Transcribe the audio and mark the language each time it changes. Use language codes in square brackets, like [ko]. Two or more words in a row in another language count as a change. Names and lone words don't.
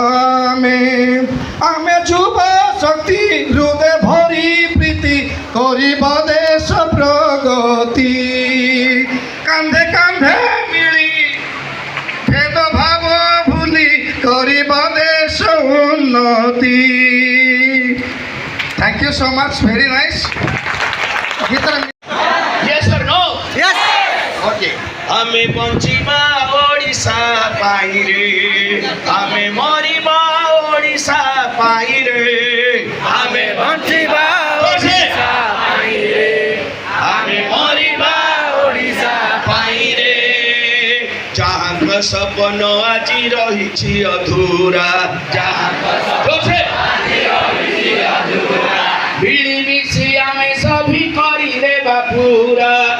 [or] ଆମେ ଯୁବ ଶକ୍ତି ହୃଦୟ ଭରି ପ୍ରୀତି କରିବା ଦେଶ ପ୍ରଗତି କାନ୍ଧେ କାନ୍ଧେ ମିଳି ଭେଦଭାବ ଭୁଲି କରିବା ଦେଶ ଉନ୍ନତି। [en] Thank you so much. Very nice. Yes or no? Yes. Okay. [or] ଆମେ ବଞ୍ଚିବା ଓଡ଼ିଶା ପାଇରେ ଆମେ ମରିବା ଓଡ଼ିଶା ପାଇରେ ଆମେ ବଞ୍ଚିବା ଓଡ଼ିଶା ପାଇରେ ଆମେ ମରିବା ଓଡ଼ିଶା ପାଇରେ ଯାହାଙ୍କ ସପନ ଆଜି ରହିଛି ଅଧୁରା ଯାହାଙ୍କ ମିଳିମିଶି ଆମେ ସଭି କରିଦେବା ପୁରା